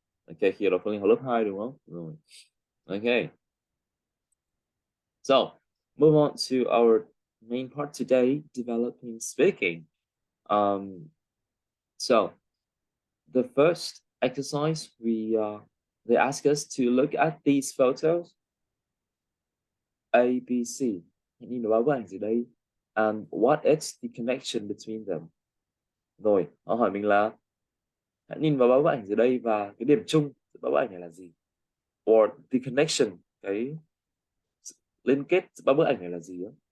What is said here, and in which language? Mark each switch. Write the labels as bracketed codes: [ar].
[vi] Okay, khi đó Phương Linh học lớp 2 đúng không? Rồi. Okay. So [en] move on to our main part today, developing speaking. So the first exercise they ask us to look at these photos A, B, C. [vi] Hãy nhìn vào bức ảnh dưới đây. [en] And what is the connection between them? [vi] Rồi, họ hỏi mình là hãy nhìn vào bức ảnh dưới đây và cái điểm chung giữa bức ảnh này là gì? [en] Or the connection, [vi] cái liên kết giữa ba bức ảnh này là gì đó?